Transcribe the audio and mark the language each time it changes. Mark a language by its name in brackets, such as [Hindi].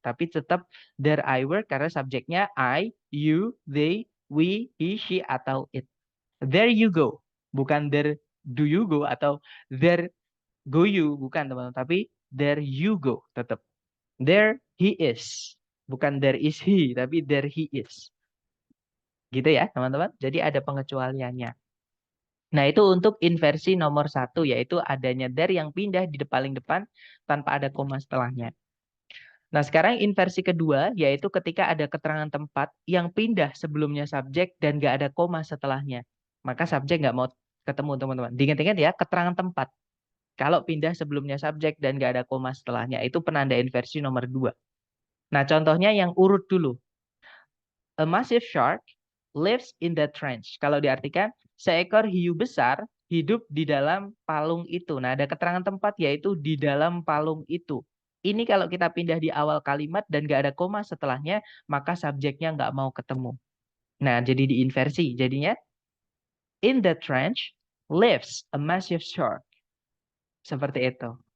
[Indonesian] Tapi tetap [English] there I work [Indonesian] karena subjeknya I, you, they, we, he, she atau it. [English] There you go, [Indonesian] bukan [English] there do you go [Indonesian] atau [English] there go you, [Indonesian] bukan, teman-teman. Tapi [English] there you go, [Indonesian] tetap. [English] There he is. [Indonesian] Bukan [English] there is he, [Indonesian] tapi [English] there he is. [Indonesian] Gitu ya, teman-teman. Jadi ada pengecualiannya. Nah, itu untuk inversi nomor 1, yaitu adanya there yang pindah di paling depan tanpa ada koma setelahnya. Nah, sekarang inversi kedua, yaitu ketika ada keterangan tempat yang pindah sebelumnya subjek dan nggak ada koma setelahnya. Maka subjek nggak mau ketemu, teman-teman. Diingat-ingat ya, keterangan tempat. Kalau pindah sebelumnya subjek dan nggak ada koma setelahnya, itu penanda inversi nomor 2. Nah, contohnya yang urut dulu. [English] A massive shark lives in that trench. [Indonesian] Kalau diartikan, seekor hiu besar hidup di dalam palung itu. Nah, ada keterangan tempat yaitu di dalam palung itu. Ini kalau kita pindah di awal kalimat dan nggak ada koma setelahnya, maka subjeknya nggak mau ketemu. Nah, jadi diinversi. Jadinya, [English] in the trench lives a massive shark. [Indonesian] Seperti itu.